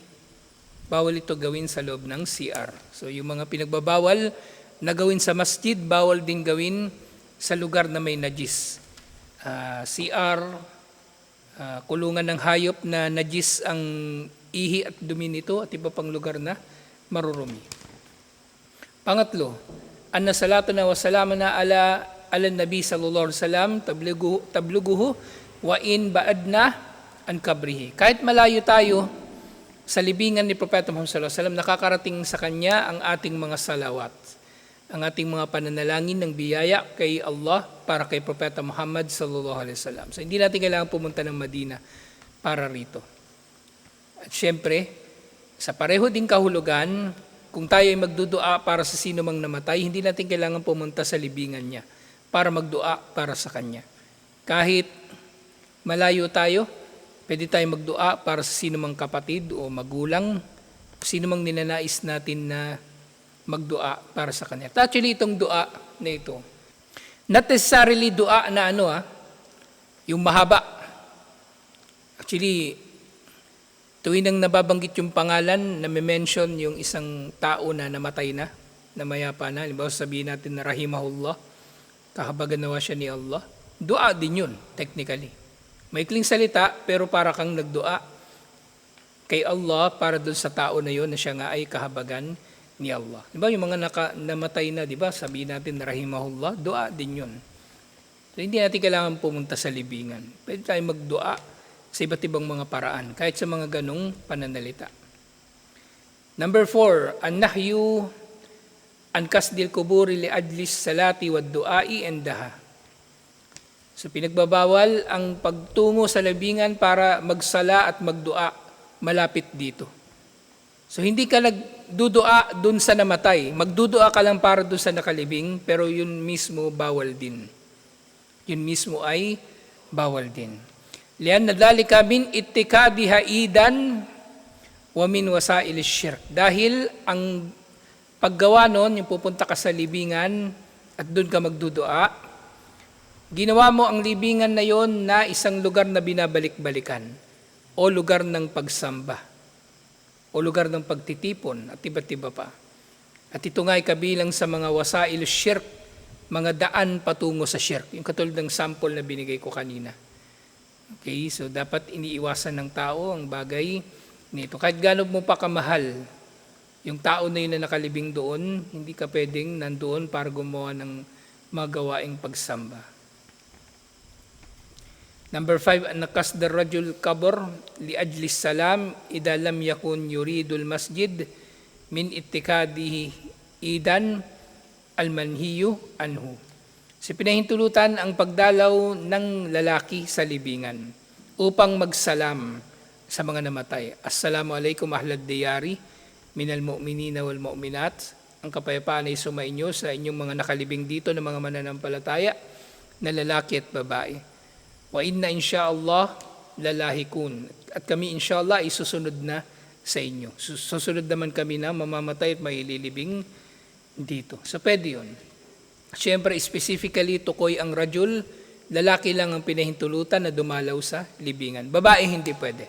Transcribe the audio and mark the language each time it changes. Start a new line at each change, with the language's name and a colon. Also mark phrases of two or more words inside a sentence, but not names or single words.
Filipino: Bawal ito gawin sa loob ng CR. So yung mga pinagbabawal na gawin sa masjid, bawal din gawin sa lugar na may najis. CR, kulungan ng hayop na najis ang ihi at dumi nito at iba pang lugar na marurumi. Pangatlo,
Arabic: أن صلاتنا وسلامنا على النبي صلى الله عليه وسلم تبلغه وإن بعدنا عن قبره.
Filipino: Kahit malayo tayo sa libingan ni Propeta Muhammad
Arabic: صلى الله عليه وسلم,
Filipino: nakakarating sa kanya ang ating mga salawat, ang ating mga pananalangin ng biyaya kay Allah para kay Propeta Muhammad
Arabic: صلى الله عليه وسلم.
Filipino: So hindi natin kailangan pumunta ng Madina para rito. At syempre, sa pareho ding kahulugan, kung tayo ay magdudua para sa sino mang namatay, hindi natin kailangan pumunta sa libingan niya para magdua para sa kanya. Kahit malayo tayo, pwede tayo magdua para sa sino mang kapatid o magulang, sino mang ninanais natin na magdua para sa kanya. Actually, itong dua na ito,
English: not necessarily
Filipino: dua na yung mahaba. Actually, tuwing nang nababanggit yung pangalan, na-mention yung isang tao na namatay na mayapa na, halimbawa sabihin natin na rahimahullah, kahabagan nawa siya ni Allah, dua din yun, technically. Maikling salita, pero para kang nagdua kay Allah para doon sa tao na yun na siya nga ay kahabagan ni Allah. Diba yung mga namatay na, diba, sabihin natin na rahimahullah, dua din yun. So hindi natin kailangan pumunta sa libingan. Pwede tayo magdua sa iba't ibang mga paraan, kahit sa mga ganong pananalita. Number 4,
Arabic: النهي عن قصد القبور لأجل الصلاة والدعاء عندها.
Filipino: So pinagbabawal ang pagtungo sa libingan para magsala at magdua malapit dito. So hindi ka nagdudua dun sa namatay, magdudua ka lang para dun sa nakalibing, pero yun mismo bawal din. Yun mismo ay bawal din.
Arabic: لأن ذلك من اتخاذها عيدا ومن وسائل الشرك.
Filipino: Dahil ang paggawa noon, yung pupunta ka sa libingan at doon ka magdudua, ginawa mo ang libingan na yon na isang lugar na binabalik-balikan o lugar ng pagsamba o lugar ng pagtitipon at iba't iba pa. At ito nga ay kabilang sa mga
Arabic: وسائل الشرك,
Filipino: mga daan patungo sa syirk. Yung katulad ng sample na binigay ko kanina. Okay, so dapat iniiwasan ng tao ang bagay nito. Kahit gaano mo pa kamahal yung tao na yun na nakalibing doon, hindi ka pwedeng nandoon para gumawa ng mga gawaing pagsamba. Number 5,
Arabic: أن قصد الرجل القبر لأجل السلام إذا لم يكن يريد المسجد من اتخاذه عيدا المنهي عنه.
Filipino: Si pinahintulutan ang pagdalaw ng lalaki sa libingan upang magsalam sa mga namatay.
Arabic: السلام عليكم أهل الديار من المؤمنين والمؤمنات.
Filipino: Ang kapayapaan ay sumainyo sa inyong mga nakalibing dito ng mga mananampalataya na lalaki at babae.
Arabic: وإنا إن شاء الله للاحقون.
Filipino: At kami insyaallah ay susunod na sa inyo. Susunod naman kami na mamamatay at maililibing dito. So pwede yun. Siyempre, specifically, tukoy ang rajul, lalaki lang ang pinahintulutan na dumalaw sa libingan. Babae, hindi pwede.